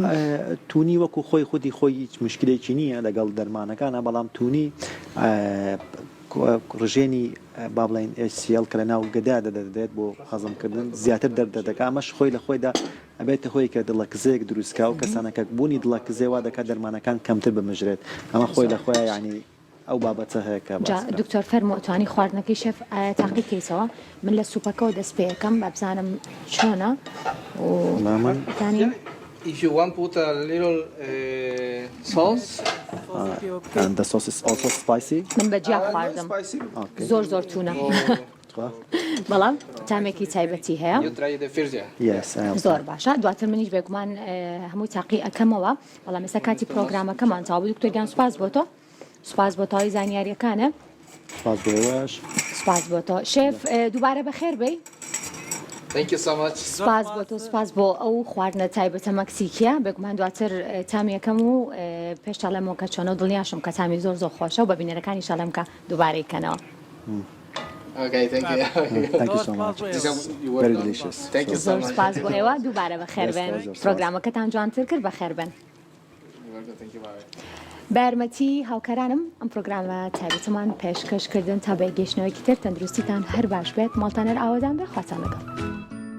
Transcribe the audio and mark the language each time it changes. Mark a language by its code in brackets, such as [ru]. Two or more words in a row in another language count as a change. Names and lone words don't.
[ckb] تونی وەکو خۆی خودی خۆی هیچ مشکلێکی نییە لەگەڵ دەرمانەکانە بەڵام تونی ڕژێنی با بڵین ئسیل کە لە ناو گەدا دەدەدێت بۆ حەزمکردن زیاتر دەردەکە ئەمەش خۆی لە خۆیدا ئەبێتە خۆی کە دڵەکزەیەک دروستکە و کەسانەکە بوونی دڵەکزێوا دەکات دەرمانەکان کەمتر بمژرێت ئەمە خۆی لە خۆیان ینی ئەو بابەتە هەیە کە دکتۆر فەرمۆتوانی خواردنەکەی شێف تاقی کەیسەوە من لە سوپەکەەوە دەست پێەکەم بە بزانم چۆنە وتانی [en] if you want put a little sauce, and the sauce is also spicy. [ckb] من بەجیا خواردم زۆر زۆر تونە بەڵام تامێکی تایبەتی هەیە [en] you try the first [ckb] زۆر باشە دواتر منیش بێگومان هەمووی تاقی ئەەکەمەوە بەڵام ئێستا کاتی پرۆگرامەکەمان تاوا بوو دکتۆر گیان سوپاس بۆ تۆ سوپاس بۆ تاوی زانیاریەکانە سوپاس بۆ تۆ شێف دووبارە بەخێر بێ [en] Thank you so much. [ckb] سپاس بۆ تۆ سپاس بۆ ئەو خواردنە تایبەتە مەکسیکیە بێگومان دواتر تامیەکەم و پێشتاڵەمەوە کە چۆنە و دڵنیاشم کە تامی زۆر زۆر خۆشە و بە بینەرەکانی شەڵەم کە دووبارەیکەنەوە [en] Okay, thank you. Thank you so much. Very delicious. Thank you so [ckb] زۆر [en] much. [ckb] سپاس بۆ ئێوە دووبارە بەخێر بێن پرۆگرامەکەتان جوانتر کرد بەخێر بن [en] Thank you, bye. [ckb] بارمەتی هاوکارانم ئەم پرۆگرامە تایبەتمان پێشکەشکردن تا بە گەشتنەوەیکی تر تەندروستیتان هەر باش بێت ماڵتانەر ئاوادان بێ خواتان لەگەڵ